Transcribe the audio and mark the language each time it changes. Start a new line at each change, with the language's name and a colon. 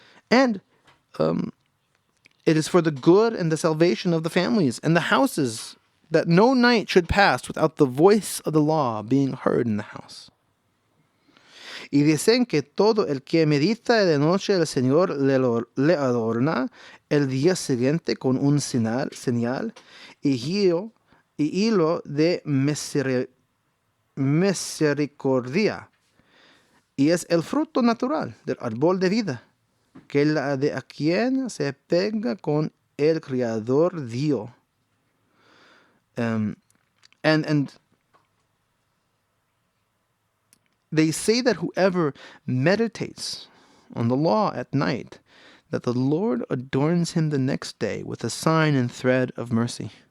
English: And it is for the good and the salvation of the families and the houses that no night should pass without the voice of the law being heard in the house.
Ladino: Y dicen que todo el que medita de noche el Señor le adorna el día siguiente con un señal y hilo de misericordia. Y es el fruto natural del árbol de vida, que la de a quien se pega con el Creador Dios.
English: And they say that whoever meditates on the law at night, that the Lord adorns him the next day with a sign and thread of mercy.